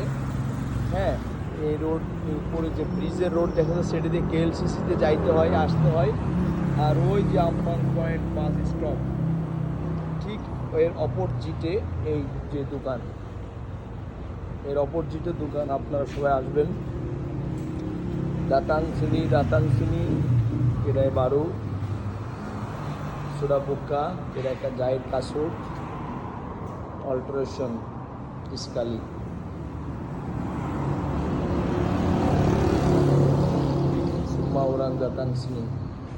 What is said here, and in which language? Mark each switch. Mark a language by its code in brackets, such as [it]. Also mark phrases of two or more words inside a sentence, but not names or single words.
[bn] হ্যাঁ, এই রোড উপরে যে ব্রিজের রোড দেখা যাচ্ছে, সেটা দিয়ে কেএলসিসিতে যাইতে হয়, আসতে হয়। আর ওই যে আমপাং পয়েন্ট [en] bus stop, [bn] ঠিক এর অপোজিটে এই যে দোকান, এর অপোজিটে দোকান। আপনারা সবাই আসবেন। [ms] datang sini kedai baru sudah buka, kedai jahit kasut alteration sekali. Semua orang datang sini.